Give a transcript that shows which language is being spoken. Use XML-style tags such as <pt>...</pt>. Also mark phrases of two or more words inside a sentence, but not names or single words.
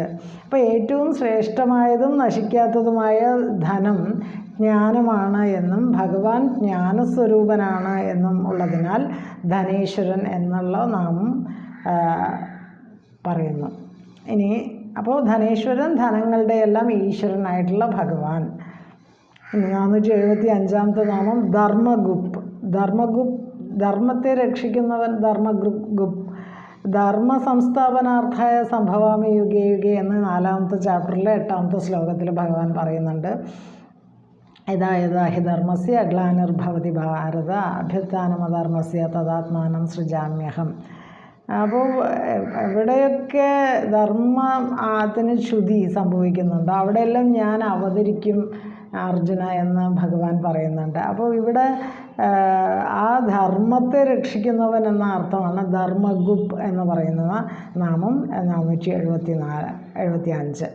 <ml>അപ്പോൾ ഏറ്റവും ശ്രേഷ്ഠമായതും നശിക്കാത്തതുമായ ധനം ജ്ഞാനമാണ് എന്നും ഭഗവാൻ ജ്ഞാനസ്വരൂപനാണ് എന്നും ഉള്ളതിനാൽ ധനേശ്വരൻ എന്നുള്ള നാമം പറയുന്നു. ഇനി അപ്പോൾ ധനേശ്വരൻ, ധനങ്ങളുടെ എല്ലാം ഈശ്വരനായിട്ടുള്ള ഭഗവാൻ. 475 നാമം ധർമ്മഗുപ്. ധർമ്മത്തെ രക്ഷിക്കുന്നവൻ ധർമ്മഗുപ്.</ml> <sa>ധർമ്മ സംസ്ഥാപനാർത്ഥായ സംഭവാമി യുഗേ യുഗേ</sa> <ml>എന്ന് 4ാമത്തെ ചാപ്റ്ററിലെ 8ാമത്തെ ശ്ലോകത്തിൽ ഭഗവാൻ പറയുന്നുണ്ട്.</ml> <sa>യഥാ യഥാ ഹി ധർമ്മസ്യ ഗ്ലാനിർഭവതി ഭാരത അഭ്യുത്ഥാനമധർമ്മസ്യ തദാത്മാനം സൃജാമ്യഹം.</sa> <ml>അപ്പോൾ എവിടെയൊക്കെ ധർമ്മത്തിന് ച്യുതി സംഭവിക്കുന്നുണ്ടോ അവിടെയെല്ലാം ഞാൻ അവതരിക്കും അർജുന എന്ന് ഭഗവാൻ പറയുന്നുണ്ട്. അപ്പോൾ ഇവിടെ ആ ധർമ്മത്തെ രക്ഷിക്കുന്നവൻ എന്ന അർത്ഥമാണ് ധർമ്മഗുപ് എന്ന് പറയുന്ന നാമം 475.</ml>